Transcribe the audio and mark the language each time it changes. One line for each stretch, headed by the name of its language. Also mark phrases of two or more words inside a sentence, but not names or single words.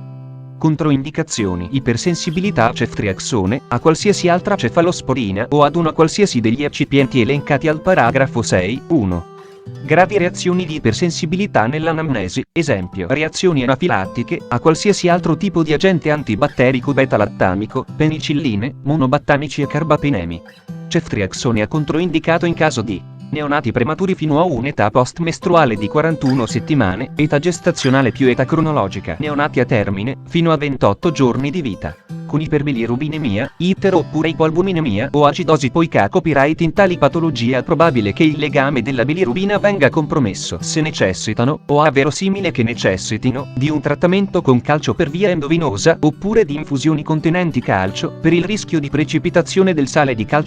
Italian: Controindicazioni: ipersensibilità a ceftriaxone, a qualsiasi altra cefalosporina o ad una qualsiasi degli eccipienti elencati al paragrafo 6, 1. Gravi reazioni di ipersensibilità nell'anamnesi, esempio reazioni anafilattiche a qualsiasi altro tipo di agente antibatterico beta-lattamico, penicilline, monobattamici e carbapenemi. Ceftriaxone è controindicato in caso di neonati prematuri fino a un'età post-mestruale di 41 settimane, età gestazionale più età cronologica, neonati a termine, fino a 28 giorni di vita, con iperbilirubinemia, itero oppure ipoalbuminemia o acidosi. Poiché a copyright in tali patologie è probabile che il legame della bilirubina venga compromesso se necessitano, o è verosimile che necessitino, di un trattamento con calcio per via endovenosa oppure di infusioni contenenti calcio, per il rischio di precipitazione del sale di calcio.